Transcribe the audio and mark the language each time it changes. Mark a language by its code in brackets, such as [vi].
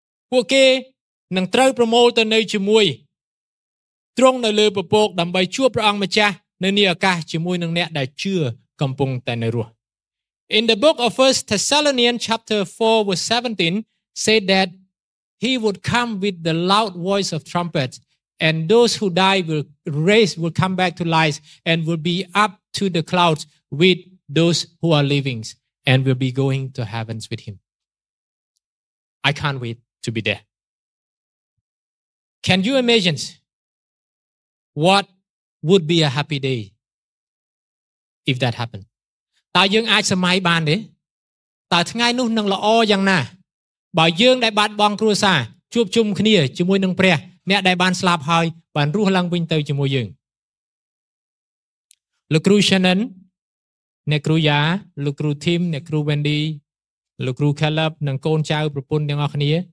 [km] ពួកគេនឹងត្រូវប្រមូលទៅនៅជាមួយត្រង់នៅលើពពកដើម្បីជួបព្រះអង្គម្ចាស់នៅនីអាកាសជាមួយនឹងអ្នកដែលជឿកំពុងតែនៅរស់ [en] In the book of 1 Thessalonians chapter 4 verse 17 said thatHe would come with the loud voice of trumpet and those who die will come back to life and will be up to the clouds with those who are living and will be going to heavens with him. I can't wait to be there. Can you imagine what would be a happy day if that happened? [km] តើយើងអាចសម័យបានទេ? តើថ្ងៃនោះនឹងល្អយ៉ាងណា? បើយើងដែលបានបងគ្រួសារជួបជុំគ្នាជាមួយនឹងព្រះអ្នកដែលបានស្លាប់ហើយបានរស់ឡើងវិញទៅជាមួយយើងលោកគ្រូ Shannon អ្នកគ្រូយ៉ាលោកគ្រូ Tim អ្នកគ្រូ Wendy លោកគ្រូ Caleb និងកូនចៅប្រពន្ធទាំងអស់គ្នា